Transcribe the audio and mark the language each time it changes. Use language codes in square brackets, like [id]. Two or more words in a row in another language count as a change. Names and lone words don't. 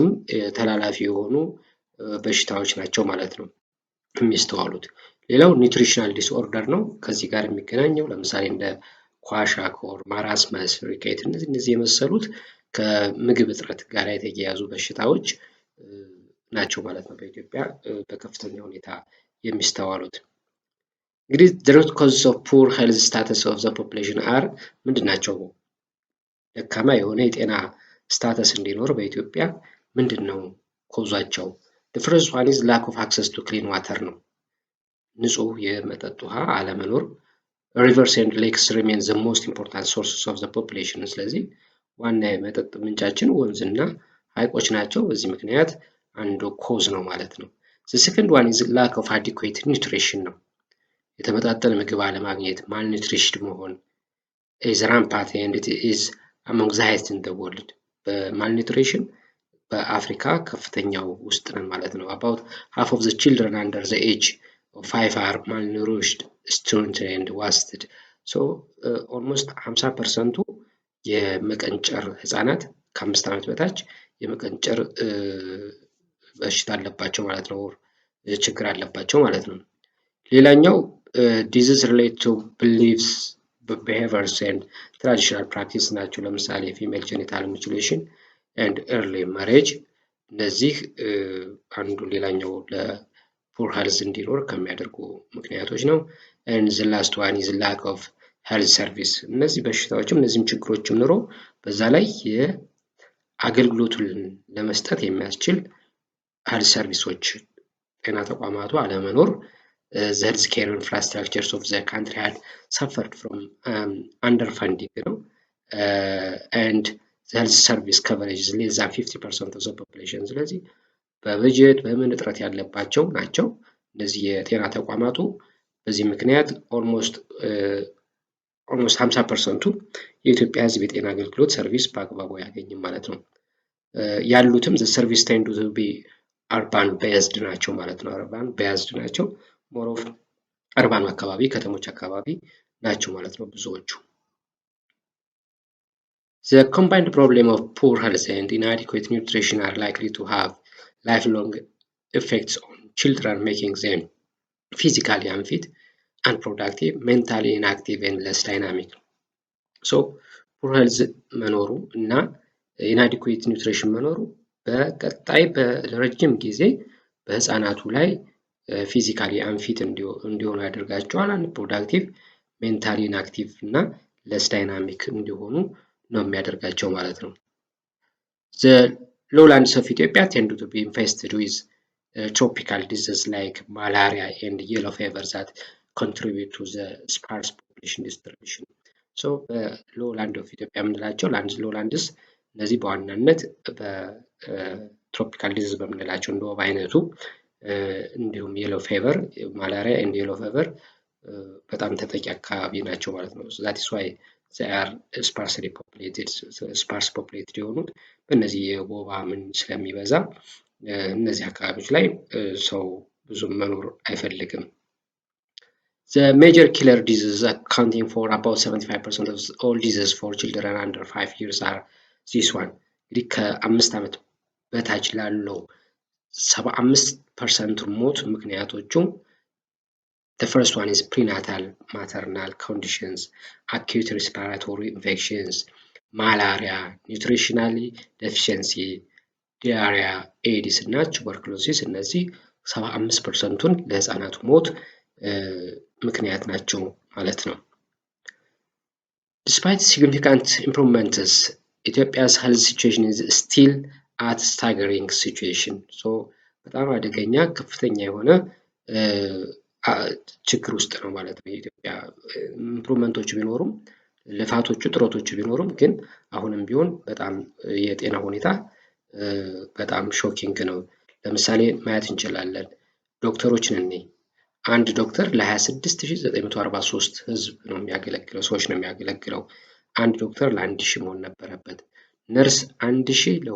[am] ተላላፊ የሆኑ በሽታዎች ናቸው ማለት ነው የሚስተዋሉት። ሌላው ኒውትሪሽናል ዲስኦርደር ነው። ከዚህ ጋር የሚገናኘው ለምሳሌ እንደ ኳሻኮር፣ ማራስመስ፣ ሪኬት እነዚህ የመሰሉት ከምግብ እጥረት ጋር የተያያዙ በሽታዎች ናቸው ማለት ነው በኢትዮጵያ በከፍተኛ ሁኔታ የሚስተዋሉት። እንግዲህ [en] the root causes of poor health status of the population are [am] ምንድናቸው? ደካማ የሆነ የጤና ስታተስ እንዲኖር በኢትዮጵያ ምንድነው ኮዛቸው? [en] the first one is lack of access to clean water [am] ነው። ንጹህ የመጠጥ ውሃ አለመኖር። [en] rivers and lakes remain the most important sources of the population። [am] ስለዚህ ዋና የመጠጥ ምንጫችን ወንዝና ሐይቆች ናቸው። በዚህ ምክንያት አንዱ ኮዝ ነው ማለት ነው። [en] The second one is lack of adequate nutrition [am] ነው። የተመጣጠነ ምግብ አለማግኘት malnutrition መሆን [en] is rampant and it is among the highest in the world. [am] በማልኒትሪሽን በአፍሪካ ከፍተኛው ውስጥ ነን ማለት ነው። [en] About half of the children under the age of 5 are malnourished, stunted and wasted. So almost 50% [am] የመቀንጨር ህፃናት ከ5 ዓመት በታች የመቀንጨር በሽታ አለባቸው ማለት ነው። ችግር አለባቸው ማለት ነው። ሌላኛው [en] disease related to beliefs, behaviors and traditional [am] practice ናቸው። ለምሳሌ [en] female genital mutilation and early marriage [am] እነዚህ አንዱ ሌላኛው ለፖር ሄልዝ እንዲኖር ከሚያደርጉ ምክንያቶች ነው። and [en] the last one is lack of health service [am] እነዚህ በሽታዎችም እነዚህም ችግሮችም ኑሮ በዛ ላይ የአገልግሎቱን ለመስጠት የሚያስችል health ሰርቪሶች ጤና ተቋማቱ አለመኖር [en] the healthcare infrastructures of the country had suffered from underfunding ነው and the health service coverage is less than 50% of the population [am] ስለዚህ በበጀት በምን እጥረት ያለባቸው ናቸው እነዚህ የጤና ተቋማቱ በዚህ ምክንያት [en] almost [am] 50% የኢትዮጵያ ህዝብ የጤና አገልግሎት ሰርቪስ በአግባቡ ያገኝም ማለት ነው። ያሉትም [en] the service tend to be urban based [am] ናቸው ማለት ነው። [en] urban based [am] ናቸው [en] more of urban [am] አካባቢ ከተሞች አካባቢ ናቸው ማለት ነው ብዙዎቹ። [en] The combined problem of poor health and inadequate nutrition are likely to have lifelong effects on children, making them physically unfit, unproductive, mentally inactive and less dynamic. So poor health [am] መኖሩ እና [en] inadequate nutrition [am] መኖሩ በቀጣይ በረጅም ጊዜ በህፃናቱ ላይ ፊዚካሊ አንፊት እንዲሆኑ ያደርጋቸዋል። [en] unproductive, mentally inactive እና less dynamic [am] እንዲሆኑ ነው የሚያደርጋቸው ማለት ነው። [en] The lowlands of Ethiopia tend to be infested with tropical diseases like malaria and yellow fever that contribute to the sparse population distribution. So lowland of Ethiopia [am] የምንላቸው lowlands እነዚህ በዋናነት በትሮፒካል ዲዚዝ በምንላቸው እንደ ወባ አይነቱ እንዲሁም [en] yellow fever, malaria and yellow fever [am] በጣም ተጠቂ አካባቢ ናቸው ማለት ነው። [en] So that is why they are sparsely populated, sparse populated [am] የሆኑት በእነዚህ የወባ ምን ስለሚበዛ እነዚህ አካባቢዎች ላይ ሰው ብዙም መኖር አይፈልግም። [en] The major killer diseases accounting for about 75% of all diseases for children under 5 years are this one. [am] እንግዲህ ከ5 ዓመት በታች ላለው 75% ሞት ምክንያቶቹ [en] the first one is prenatal maternal conditions, acute respiratory infections, malaria, nutritional deficiency, diarrhea, AIDS እና tuberculosis [am] እነዚህ 75%ን ለህፃናቱ ሞት ምክንያት ናቸው ማለት ነው። [en] Despite significant improvements, Ethiopia's health situation is still at staggering situation. [am] So በጣም አደገኛ ከፍተኛ የሆነ ችግር ውስጥ ነው ማለት ነው። የኢትዮጵያ [en] improvements [am] ልፋቶቹ ጥረቶቹ ቢኖሩም ግን አሁንም ቢሆን በጣም የጤና ሁኔታ በጣም ሾኪንግ ነው። ለምሳሌ ማየት እንችላለን። ዶክተሮችን እኔ አንድ ዶክተር ለ26943 ህዝብ ነው የሚያገለግለው ሰዎች ነው የሚያገለግለው። አንድ ዶክተር ለ1000 መሆን ነበረበት። ነርስ 1000